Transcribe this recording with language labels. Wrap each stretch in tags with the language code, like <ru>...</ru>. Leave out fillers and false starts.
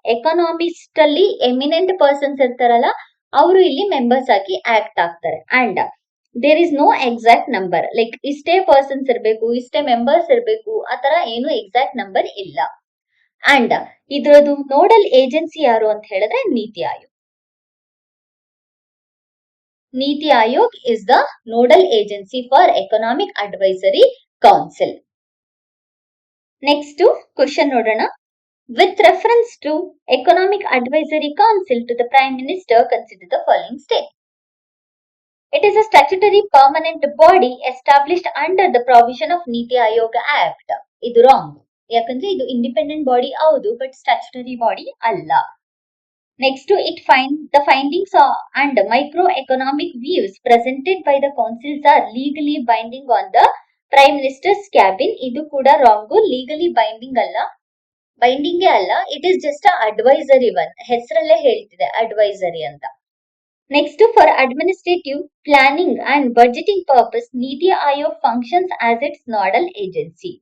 <kn>Economist ಅಲ್ಲಿ eminent persons ಇರ್ತಾರಲ್ಲ ಅವರು ಇಲ್ಲಿ ಮೆಂಬರ್ಸ್ ಆಗಿ ಆಕ್ಟ್ ಆಗ್ತಾರೆ.</kn> <en>and there is no exact number,</en> <kn>like ಇಷ್ಟೇ ಪರ್ಸನ್ಸ್ ಇರಬೇಕು ಇಷ್ಟೇ ಮೆಂಬರ್ಸ್ ಇರಬೇಕು ಆತರ ಏನು ಎಕ್ಸಾಕ್ಟ್ ನಂಬರ್ ಇಲ್ಲ. ಅಂಡ್ ಇದ್ರದ್ದು ನೋಡಲ್ ಏಜೆನ್ಸಿ ಯಾರು ಅಂತ ಹೇಳಿದ್ರೆ NITI Aayog.</kn> <en>Niti Aayog is the nodal agency for Economic Advisory Council. Next question</en> <kn>nodana.</kn> <en>With reference to Economic Advisory Council to the Prime Minister, consider the following statement. It is a statutory permanent body established under the provision of Niti Aayog Act.</en> <kn>ಇದು wrong, ಯಾಕಂದ್ರೆ ಇದು independent body ಹೌದು, but statutory body ಅಲ್ಲ.</kn> <en>Next, the findings and microeconomic views presented by the councils are legally binding on the Prime Minister's cabin.</en> <kn>ಇದು ಕೂಡ wrong, legally binding ಅಲ್ಲ,</kn> <en>it is just advisory one,</en> <kn>ಹೆಸರಲ್ಲೇ ಹೇಳ್ತಿದೆ advisory ಅಂತ.</kn> <en>Next, for administrative planning and budgeting purpose NITI Aayog functions as its nodal agency.</en>